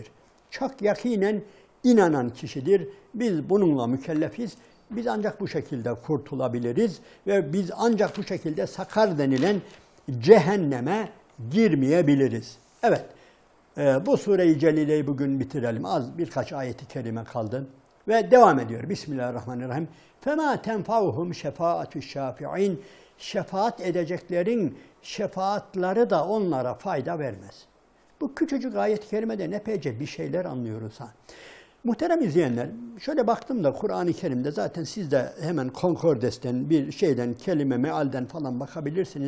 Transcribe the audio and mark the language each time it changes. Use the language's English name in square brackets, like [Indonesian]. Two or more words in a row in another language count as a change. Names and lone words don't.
[Turkish] Çok yakinen inanan kişidir. Biz bununla mükellefiz. Biz ancak bu şekilde kurtulabiliriz ve biz ancak bu şekilde sakar denilen cehenneme girmeyebiliriz. Evet, bu Sure-i Celile'yi bugün bitirelim. Az birkaç ayeti kerime kaldı ve devam ediyor. Bismillahirrahmanirrahim. [Arabic] فَمَا تَنْفَعُهُمْ شَفَاءَةُ الشَّافِعِينَ [Turkish] Şefaat edeceklerin şefaatleri da onlara fayda vermez. Bu küçücük ayet-i kerimede epeyce bir şeyler anlıyoruz ha. Muhterem izleyenler, şöyle baktım da Kur'an-ı Kerim'de zaten siz de hemen Konkordes'ten bir şeyden, kelime, mealden falan bakabilirsiniz.